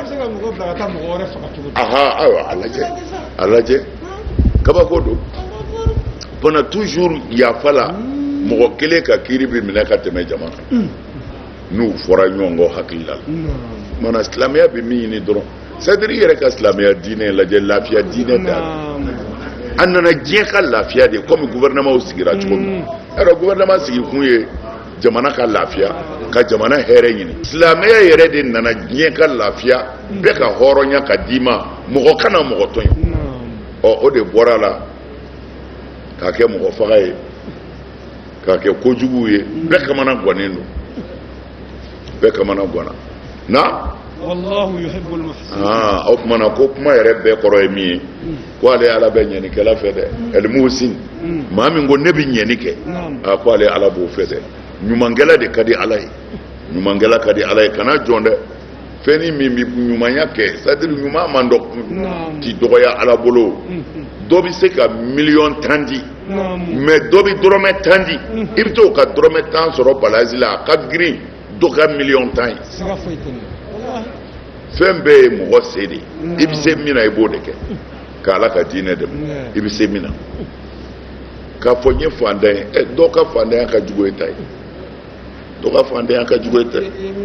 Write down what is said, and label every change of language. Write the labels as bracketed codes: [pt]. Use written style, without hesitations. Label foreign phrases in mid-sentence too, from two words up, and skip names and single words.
[bm] se ka mɔgɔ bila ka taa mɔgɔ wɛrɛ faga cogo di ayiwa a lajɛ kabako don fana toujours yafa la mɔgɔ kelen ka kiiri bɛ minɛ ka tɛmɛ jama kan n'u fɔra ɲɔgɔn kɔ hakili la mana silamɛya bɛ min ɲini dɔrɔn c'est-à-dire i yɛrɛ ka silamɛya diinɛ lajɛ lafiya diinɛ da a nana diɲɛ ka lafiya de comme gouvernement sigira cogo min alors gouvernement sigi kun ye jamana ka lafiya ka jamana hɛrɛ ɲini silamɛya yɛrɛ de nana diɲɛ ka lafiya bɛɛ ka hɔrɔnya ka d'i ma mɔgɔ kana mɔgɔ tɔɲɔ o de bɔra la k'a kɛ mɔgɔ faga ye k'a kɛ kojugu ye bɛɛ kamana gannen don bɛɛ kamana ganna na [ar] والله يحب المحسنين [bm] o tuma na ko kuma yɛrɛ bɛɛ kɔrɔ ye min ye ko ale ala bɛ ɲɛnikɛla fɛ dɛ al-muhsin maa min ko ne bɛ ɲɛni kɛ ko ale ala b'o fɛ dɛ ɲumankɛla de ka di ala ye ɲumankɛla ka di ala ye kana jɔn dɛ fɛn min bɛ ɲumanya kɛ c'est-à-dire ɲuman man t'i dɔgɔya ala bolo dɔ bɛ se ka miliyɔn 10 di mais dɔ bɛ dɔrɔmɛ 10 di i bɛ t'o ka dɔrɔmɛ 10 sɔrɔ balazi la a ka girin dɔ ka miliyɔn 10 ye fɛn bɛɛ ye mɔgɔ se de i bɛ se min na i b'o de kɛ k'ala ka diinɛ dɛmɛ i bɛ se min na k'a fɔ n ye fantan ye dɔw ka fantanya ka jugu e ta ye dɔw ka fantanya ka jugu e ta ye